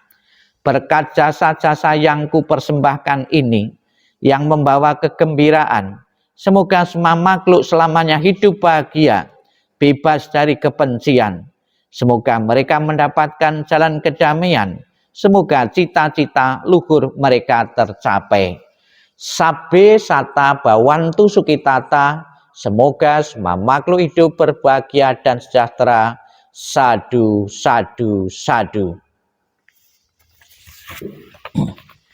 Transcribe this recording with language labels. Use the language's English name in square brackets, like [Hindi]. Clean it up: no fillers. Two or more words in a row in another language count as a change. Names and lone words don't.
[Indonesian] Berkat jasa-jasa yang kupersembahkan ini, yang membawa kegembiraan, semoga semua makhluk selamanya hidup bahagia, bebas dari kebencian. Semoga mereka mendapatkan jalan kedamaian. Semoga cita-cita luhur mereka tercapai. [Pali] Sabbe sata bawantu sukitata. [Indonesian] Semoga semua makhluk hidup berbahagia dan sejahtera. [Pali] Sadu, sadu, sadu.